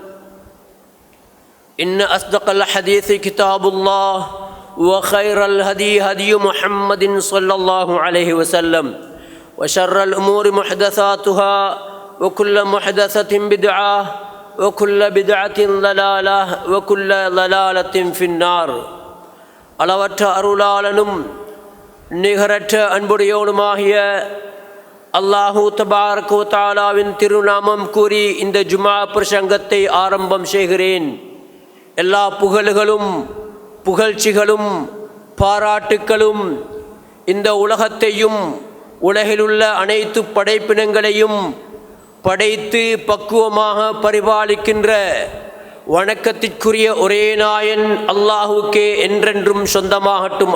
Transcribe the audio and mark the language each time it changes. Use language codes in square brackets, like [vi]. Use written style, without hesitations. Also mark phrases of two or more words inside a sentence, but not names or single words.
[ar] إن أصدق الحديث كتاب الله وخير الهدي هدي محمد صلى الله عليه وسلم وشر الأمور محدثاتها وكل محدثة بدعة وكل بدعة ضلالة وكل ضلالة في النار [ta] அளவற்ற அருளாளனும் நிகரற்ற அன்புடையோனுமாகிய [ar] الله تبارك و تعالى [ta] திருநாமம் கூறி இந்த ஜுமா பிரசங்கத்தை ஆரம்பம் செய்கிறேன். எல்லா புகழ்களும் புகழ்ச்சிகளும் பாராட்டுக்களும் இந்த உலகத்தையும் உலகிலுள்ள அனைத்து படைப்பினங்களையும் படைத்து பக்குவமாக பரிபாலிக்கின்ற வணக்கத்திற்குரிய ஒரே நாயன் அல்லாஹுக்கே என்றென்றும் சொந்தமாகட்டும்.